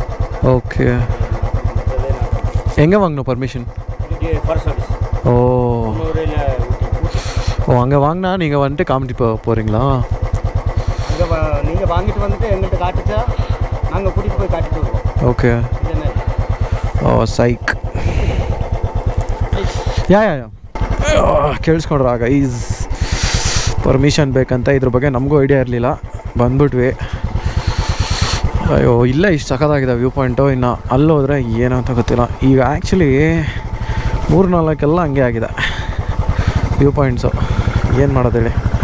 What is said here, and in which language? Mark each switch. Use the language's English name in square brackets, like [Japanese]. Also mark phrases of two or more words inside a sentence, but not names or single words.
[Tamil] ஓகே எங்கே வாங்கணும் பர்மிஷன் [English] forest office ஓ [Tamil] கூனூரில் அங்கே வாங்கினா நீங்கள் வந்துட்டு காமிட்டு போகிறீங்களா அங்கே நீங்கள் வாங்கிட்டு வந்துட்டு எங்கள்கிட்ட காட்டுச்சா நாங்கள் கூட்டிகிட்டு போய் காட்டிட்டு வருவோம் [Kannada] ஓகே ಓ ಸೈಕ್ ಯಾ ಕೇಳಿಸ್ಕೊಂಡ್ರ ಗೈಸ್ ಪರ್ಮಿಷನ್ ಬೇಕಂತ ಇದ್ರ ಬಗ್ಗೆ ನಮಗೂ ಐಡಿಯಾ ಇರಲಿಲ್ಲ ಬಂದ್ಬಿಟ್ವಿ ಅಯ್ಯೋ ಇಲ್ಲೇ ಇಷ್ಟು ಸಖತ್ತಾಗಿದೆ [English] view point [Kannada] ಇನ್ನು ಅಲ್ಲಿ ಹೋದರೆ ಏನೋ ಅಂತ ಗೊತ್ತಿಲ್ಲ ಈಗ ಆ್ಯಕ್ಚುಲಿ 3-4 ಹಂಗೆ ಆಗಿದೆ [English] view points [Kannada] ಏನು ಮಾಡೋದು ಹೇಳಿ